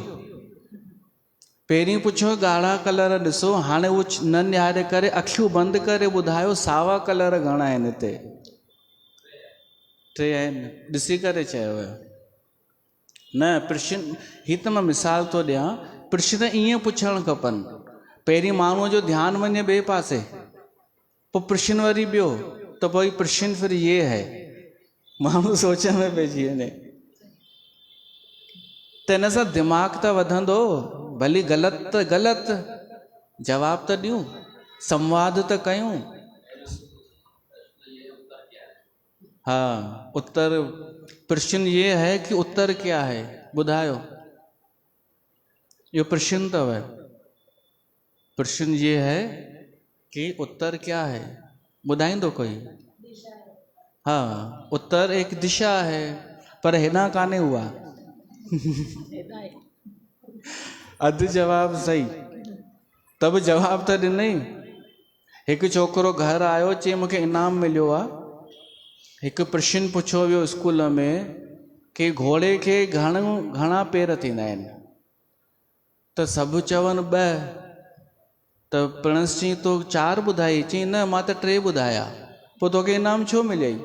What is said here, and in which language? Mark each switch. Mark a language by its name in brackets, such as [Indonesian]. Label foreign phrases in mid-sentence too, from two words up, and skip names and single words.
[Sindhi] पहिरीं पुछो ॻाढ़ा कलर ॾिसो, हाणे उहो न निहारे करे अखियूं बंदि करे ॿुधायो सावा कलर घणा आहिनि हिते। 3 आहिनि, ॾिसी करे चयो न। प्रश्न ही त मां मिसाल थो ॾियां, प्रश्न ईअं पुछणु खपनि। पहिरीं माण्हूअ जो ध्यानु वञे ॿिए पासे, पोइ प्रश्न वरी ॿियो, त पोइ प्रश्न [Hindi] फिर ये है, [Sindhi] माण्हू सोच में पइजी वञे। त हिन सां दिमाग़ त वधंदो, भली ग़लति त ग़लति, जवाब त ॾियूं, संवाद त कयूं। [Hindi] हाँ, उत्तर प्रश्न ये है कि उत्तर क्या है, बुधायो। ये प्रश्न तो है, प्रश्न ये है कि उत्तर क्या है, [Sindhi] बुधाईंदो कोई। [Hindi] हाँ, उत्तर एक दिशा है, पर हेना काने हुआ। [Sindhi] अधु जवाब सही, तब जवाब तो ॾिनई। हिकु छोकिरो घर आयो, चई मूंखे इनाम मिलियो आहे। हिकु प्रश्न पुछो वियो स्कूल में कि घोड़े खे घणा पेर थींदा आहिनि, त सभु चवनि 2, त प्रिंस चई तो 4 ॿुधाई, चई न मां त 3 ॿुधाया, पोइ तोखे इनाम छो मिलियई?